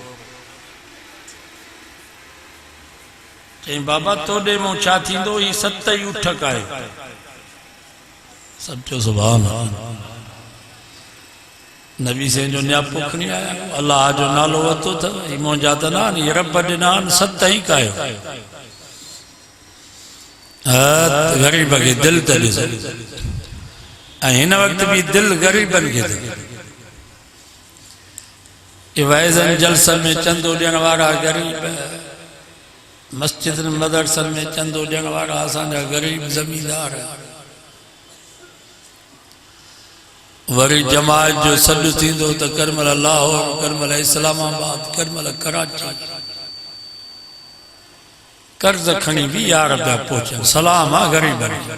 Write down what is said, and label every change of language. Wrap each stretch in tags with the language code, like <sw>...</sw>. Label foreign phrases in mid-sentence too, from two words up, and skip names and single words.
<sd>चई बाबा तोड़े मां छा थींदो, ही 7 ई उठ कायो। सब चो</sd> <ar>سبحان الله.</ar> <sd>नबी से जो न्यापो खणी आया, अल्लाह जो नालो वतो था, ही मौजा त ना, ये रब ॾिना 7 ई कायो। ग़रीब खे दिल त ॾिसो, इन वक्त भी दिल गरीबन के वाइजन जलसन में चंदो ॾियण वारा गरीब, मस्जिद मदरसन में चंदो ॾियण वारा असांजा गरीब ज़मींदार वरी जमात जो सॾु थींदो त करमल लाहौर करमल इस्लामाबाद करमल कराची कर्ज खणी 20 रुपया पहुचनि सलाम आहे गरीबनि</sd>